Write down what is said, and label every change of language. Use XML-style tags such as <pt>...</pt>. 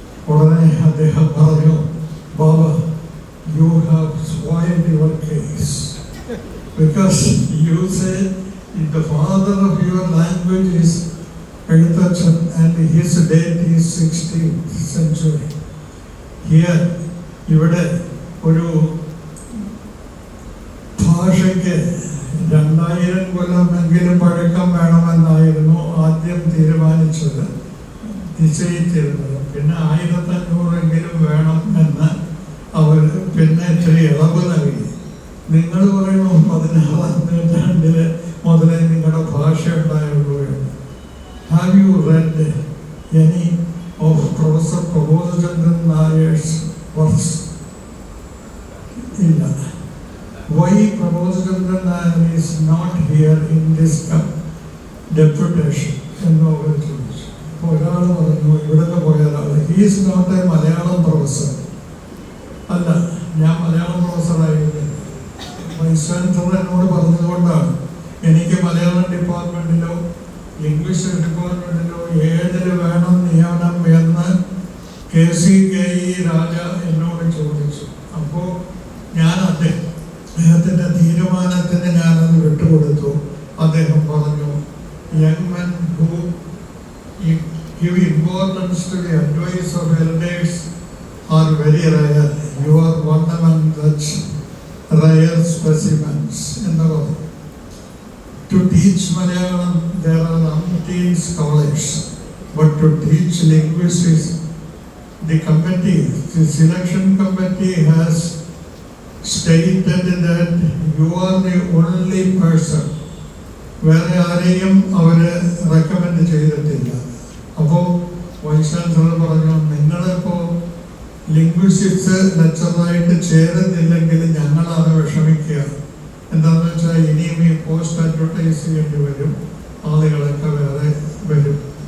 <ml>ഉടനെ അദ്ദേഹം പറഞ്ഞു, ബാബ,</ml> <en>you have spoiled your case because you say the father of your language is Ezhuthachan, and his date is 16th century.</en> <ml>Here, ഇവിടെ ഒരു ഭാഷയ്ക്ക് 2000 കൊല്ലമെങ്കിലും പഴക്കം വേണമെന്നായിരുന്നു ആദ്യം തീരുമാനിച്ചത്, നിശ്ചയിച്ചിരുന്നത്. പിന്നെ 1500 വേണം എന്ന് അവർ പിന്നെ ഇത്തിരി ഇളവ് നൽകി. നിങ്ങൾ പറയുന്നു 16ാം നൂറ്റാണ്ടില് മുതലേ നിങ്ങളുടെ ഭാഷ ഉണ്ടായുള്ളൂ എന്ന്.</ml> <en>Have you read any of professor Prabodhachandran Nayar's works?</en> <ml>ഇല്ല.</ml> <en>Why Prabodhachandran Nair is not here in this deputation</en> <ml>എന്ന് അവർ ചോദിച്ചു. അപ്പോൾ ഒരാൾ പറഞ്ഞു, ഇവിടുന്ന് പോയ ഒരാൾ,</ml> <en>he is not a</en> <ml>Malayalam professor. അല്ല, ഞാൻ മലയാളം പ്രൊഫസറായിരുന്നു. വൈസ് ചാൻസലർ എന്നോട് പറഞ്ഞതുകൊണ്ടാണ്. എനിക്ക് മലയാളം ഡിപ്പാർട്ട്മെന്റിലോ ഇംഗ്ലീഷ് ഡിപ്പാർട്ട്മെന്റിലോ ഏതിൽ വേണം നിയമനം എന്ന് KCKE രാജ എന്നോട് ചോദിച്ചു. അപ്പോൾ ഞാൻ അദ്ദേഹത്തിൻ്റെ തീരുമാനത്തിന് ഞാനത് വിട്ടുകൊടുത്തു. അദ്ദേഹം പറഞ്ഞു,</ml> <en>Young men who give importance to the advice of elders are very rare. You are one among such rare specimens.</en> <ml>എന്ന് പറഞ്ഞു.</ml> <en>To teach Malayalam there are umpteen scholars, but to teach linguistics, the selection committee has stated that you are the only person.</en> <ml>വേറെ ആരെയും അവര് recommend ചെയ്തിട്ടില്ല. അപ്പോൾ vice chancellor പറഞ്ഞു, നിങ്ങളിപ്പോൾ linguistics ലെക്ചറായിട്ട് ചേരുന്നില്ലെങ്കിൽ ഞങ്ങളാണ് വിഷമിക്കുക. എന്താണെന്ന് വെച്ചാൽ ഇനിയും ഈ പോസ്റ്റ് അഡ്വർടൈസ് ചെയ്യേണ്ടി വരും, ആളുകളൊക്കെ വേറെ വരും.</ml>